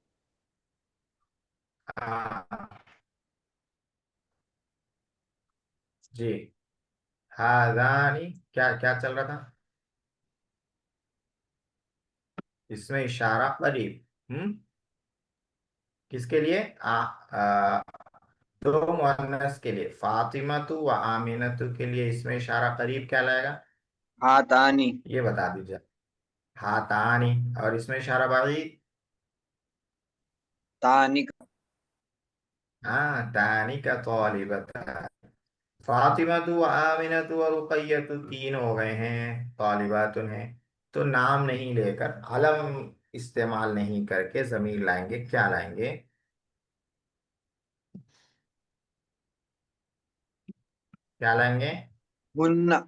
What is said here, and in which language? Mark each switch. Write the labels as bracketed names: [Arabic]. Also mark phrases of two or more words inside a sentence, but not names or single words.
[Hindi] हाँ, जी, हाजानी। क्या क्या चल रहा था, इसमें इशारा करीब, किसके लिए, दो मुअन्नस के लिए, फातिमतु व आमिनतु के लिए इसमें इशारा करीब क्या लाएगा, हातानी। ये बता दीजिए। हाथानी। और इसमें इशारा बागीद, तानी का। हाँ, तानी का तौलिबता। फातिमतु व आमिनतु और रुकैयतु तीन हो गए हैं, तौलिबातुन हैं। तो नाम नहीं लेकर, अलम इस्तेमाल नहीं करके जमीर लाएंगे, क्या लाएंगे, क्या लाएंगे, हुन्ना।